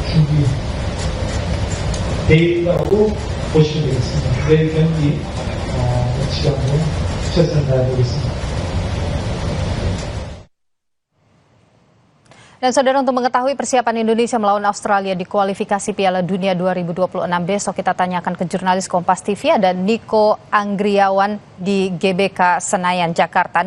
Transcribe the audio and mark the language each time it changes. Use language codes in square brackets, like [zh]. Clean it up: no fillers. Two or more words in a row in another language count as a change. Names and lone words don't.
[ko] 준비되어 있다고 보시면 되겠습니다. 내일 경기 멋지게 한번 최선을 다해보겠습니다. [id] Dan saudara, untuk mengetahui persiapan Indonesia melawan Australia di kualifikasi Piala Dunia 2026 besok, kita tanyakan ke jurnalis Kompas TV, ada Niko Anggriawan di GBK Senayan, Jakarta.